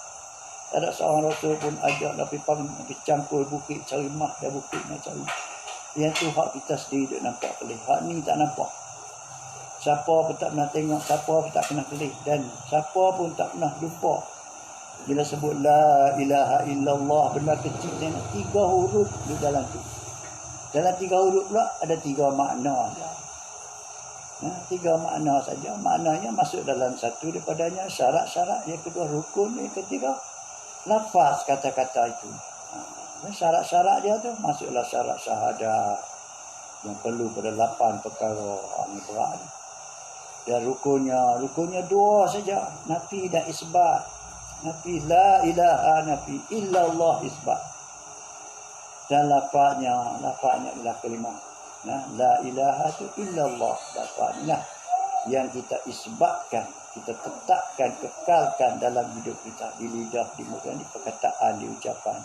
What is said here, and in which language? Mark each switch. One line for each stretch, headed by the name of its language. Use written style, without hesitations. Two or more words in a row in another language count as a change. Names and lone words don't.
Malay: Tak ada seorang rasul pun ajak pergi cangkul bukit, cari mah dan bukit nak cari. Yang tu hak kita sendiri duk nampak kelih. Hak ni tak nampak. Siapa pun tak pernah tengok, siapa pun tak pernah kelih, dan siapa pun tak pernah jumpa. Bila sebut
Arabic: لا إله إلا الله,
Malay: benda kecil ni 3 huruf di dalam tu. Dalam 3 huruf pula ada 3 makna saja. 3 makna saja. Maknanya masuk dalam satu daripadanya syarat-syarat, yang kedua rukun, yang ketiga lafaz kata-kata itu. Syarat-syarat dia tu masuklah syarat syahadat yang perlu pada 8 perkara. Ini berat. Dan rukunnya 2 saja, nafi dan isbat. Nafi
Arabic: لا إله,
Malay: nafi illallah, isbat. Dan lafaznya ialah kalimah
Arabic: لا إله
Malay: tu illallah. Lafaznya yang kita isbatkan, kita tetapkan, kekalkan dalam hidup kita, di lidah, di muka, di perkataan, di ucapan.